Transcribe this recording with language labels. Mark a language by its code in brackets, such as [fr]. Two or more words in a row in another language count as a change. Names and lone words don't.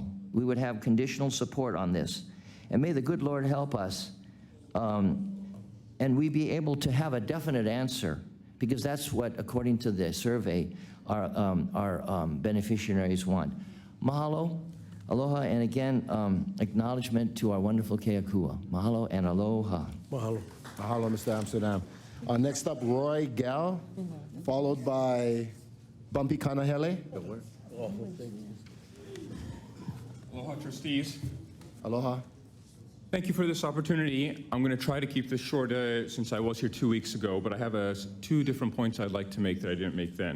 [en] We would have conditional support on this. And may the good Lord help us, and we be able to have a definite answer, because that's what, according to the survey, our beneficiaries want. [haw] Mahalo, aloha, [en] and again, acknowledgement to our wonderful Keakua. Mahalo and aloha. Mahalo. Mahalo, Mr. Amsterdam. Next up, Roy Gal, followed by Bumpy Kanahele. Aloha, trustees. Aloha. Thank you for this opportunity. I'm going to try to keep this short since I was here 2 weeks ago, but I have 2 different points I'd like to make that I didn't make then.